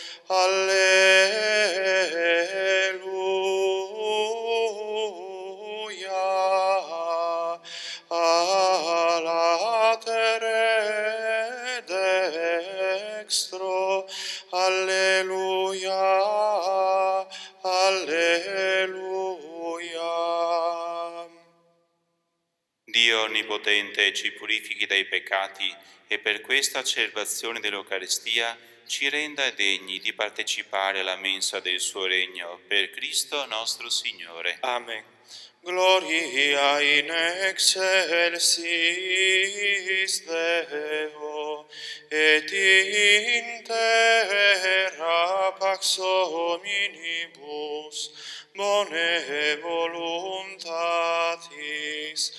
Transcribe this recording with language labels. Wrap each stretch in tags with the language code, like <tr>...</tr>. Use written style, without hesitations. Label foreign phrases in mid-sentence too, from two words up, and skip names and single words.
<la>Alleluia. A latere dextro. Alleluia, alleluia.</la> <it>Dio Onnipotente ci purifichi dai peccati e per questa celebrazione dell'Eucaristia ci renda degni di partecipare alla mensa del suo regno, per Cristo nostro Signore. Amen.</it> <la>Gloria in excelsis Deo, et in terra pax hominibus bone voluntatis.</la>